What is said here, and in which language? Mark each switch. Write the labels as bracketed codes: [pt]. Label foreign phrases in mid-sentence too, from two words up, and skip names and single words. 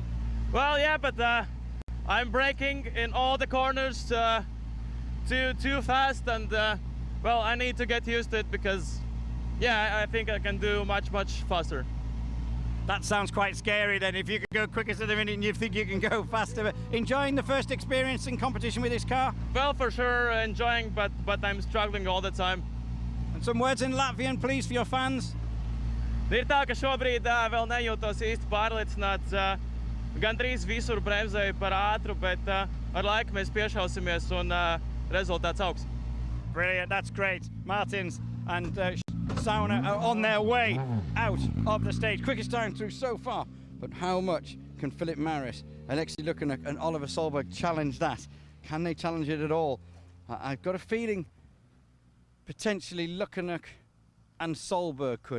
[en] Well, yeah, but I'm braking in all the corners too fast, and well, I need to get used to it because, yeah, I think I can do much faster. That sounds quite scary then. If you could go quickest at the minute and you think you can go faster. But enjoying the first experience in competition with this car? Well, for sure enjoying, but I'm struggling all the time. And some words in Latvian, please, for your fans. [lv] Ir tā, ka šobrīd vēl nejūtos īsti pārliecināts. Gandrīz visur bremzēju par ātru, bet ar laiku mēs piešausimies un rezultāts augs. [en] Brilliant, that's great. Martins and Sauna are on their way out of the stage. Quickest time through so far. But how much can Philip Maris, Alexei Lukanuk and Oliver Solberg challenge that? Can they challenge it at all? I've got a feeling potentially Lukanuk and Solberg could.